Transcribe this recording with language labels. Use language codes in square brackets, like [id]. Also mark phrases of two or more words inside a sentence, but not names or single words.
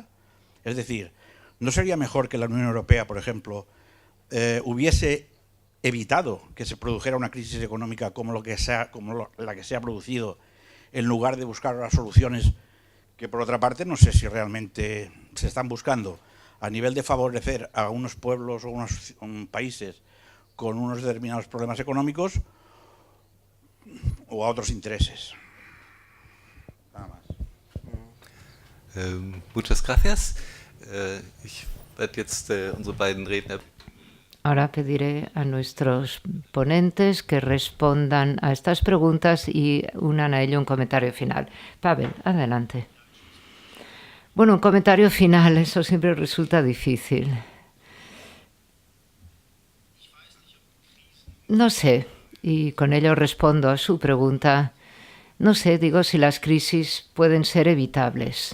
[es] Es decir, ¿no sería mejor que la Unión Europea, por ejemplo, hubiese evitado que se produjera una crisis económica como la que se ha producido, en lugar de buscar las soluciones que, por otra parte, no sé si realmente se están buscando a nivel de favorecer a unos pueblos o unos países con unos determinados problemas económicos o a otros intereses? Nada más. Muchas gracias. [de] Ich werde jetzt unsere beiden Redner. [es] Ahora pediré a nuestros ponentes que respondan a estas preguntas y unan a ello un comentario final. Pavel, adelante. Bueno, un comentario final, eso siempre resulta difícil. No sé, y con ello respondo a su pregunta, no sé, digo si las crisis pueden ser evitables.